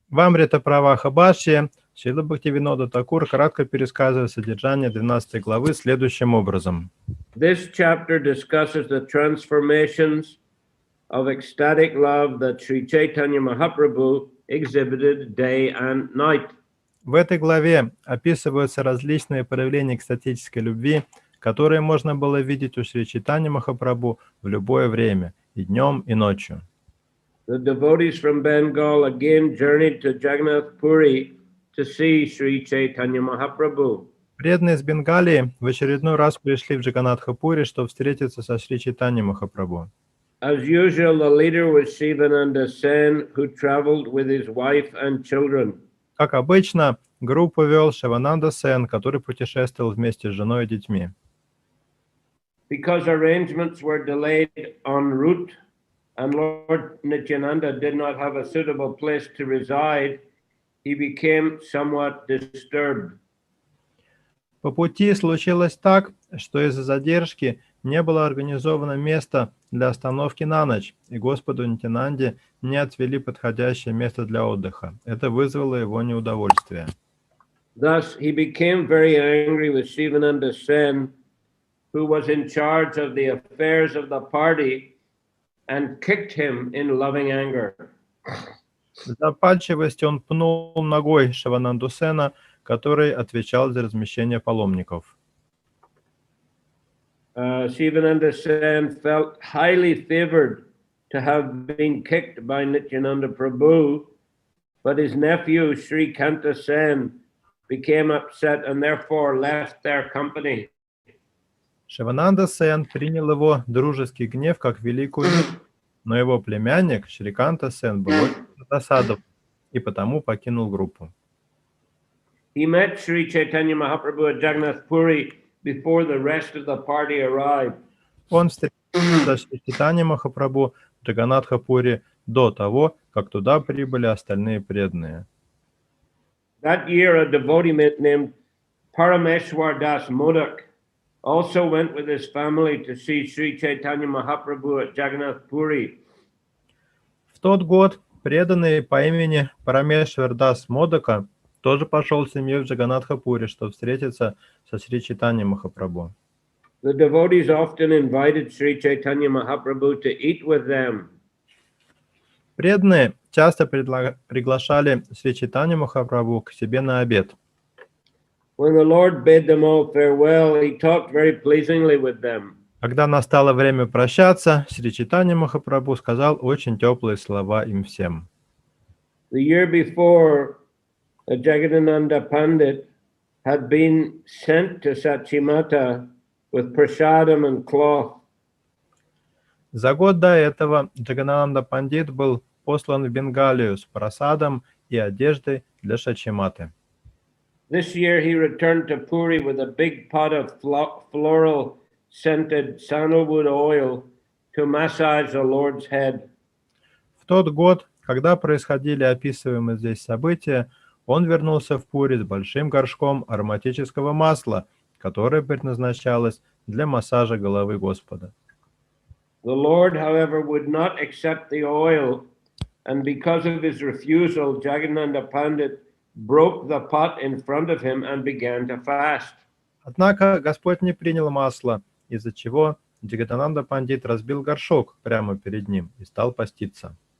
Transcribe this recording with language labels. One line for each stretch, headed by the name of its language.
Russian: В Амрита Праваха Бхашье Шрила Бхактивинода Такур кратко пересказывает содержание 12 главы следующим образом.
English: This chapter discusses the transformations of ecstatic love that Sri Chaitanya Mahaprabhu exhibited day and night.
Russian: В этой главе описываются различные проявления экстатической любви, которые можно было видеть у Шри Чайтаньи Махапрабху в любое время, и днем, и ночью.
English: The devotees from Bengal again journeyed to Jagannath Puri to see Sri Chaitanya Mahaprabhu.
Russian: Преданные из Бенгалии в очередной раз пришли в Джаганнатха-Пури, чтобы встретиться со Шри Чайтаньей Махапрабху.
English: As usual, the leader was Sivananda Sen, who traveled with his wife and children.
Russian: Как обычно, группу вел Шивананда Сен, который путешествовал вместе с женой и детьми.
English: Because arrangements were delayed en route, and Lord Nityananda did not have a suitable place to reside, he became somewhat disturbed.
Russian: По пути случилось так, что из-за задержки не было организовано место для остановки на ночь, и Господу Нитянанде не отвели подходящее место для отдыха. Это вызвало его неудовольствие.
English: Thus, he became very angry with Sivananda Sen, who was in charge of the affairs of the party, and kicked him in loving anger.
Russian: В запальчивости он пнул ногой Шивананду Сена, который отвечал за размещение паломников.
English: Sivananda Sen felt highly favored to have been kicked by Nityananda Prabhu, but his nephew Sri Kanta Sen became upset and therefore left their company.
Russian: Шивананда Сен принял его дружеский гнев как великую милость, но его племянник Шриканта Сен был очень досадован и потому покинул группу.
English: He met Sri Chaitanya Mahaprabhu at Jagannath Puri before the rest of the party arrived.
Russian: Он встретился с Шри Чайтаньей Махапрабху в Джаганнатха-Пури до того, как туда прибыли остальные преданные.
English: That year, a devotee named Parameshwar Das Modak also went with his family to see Sri Chaitanya Mahaprabhu at Jagannath Puri.
Russian: В тот год преданный по имени Парамешвар Дас Модака тоже пошел с семьей в Джаганнатха-Пури, чтобы встретиться со Шри Чайтаньей Махапрабху.
English: The devotees often invited Sri Chaitanya Mahaprabhu to eat with them.
Russian: Преданные часто приглашали Шри Чайтанью Махапрабху к себе на обед.
English: When the Lord bade them all farewell, he talked very pleasingly with them.
Russian: Когда настало время прощаться, Шри Чайтанья Махапрабху сказал очень теплые слова им всем.
English: The year before, Jagadananda Pandit had been sent to Sachimata with prasadam and cloth.
Russian: За год до этого Джагананда Пандит был послан в Бенгалию с прасадом и одеждой для Шачиматы.
English: This year he returned to Puri with a big pot of floral scented sandalwood oil to massage the Lord's head.
Russian: В тот год, когда происходили описываемые здесь события, он вернулся в Пури с большим горшком ароматического масла, которое предназначалось для массажа головы Господа.
English: The Lord, however, would not accept the oil, and because of his refusal, Jagadananda Pandit broke the pot in front of him and began to fast.
Russian: Однако Господь не принял масло, из-за чего Джагадананда Пандит разбил горшок прямо перед ним и стал поститься.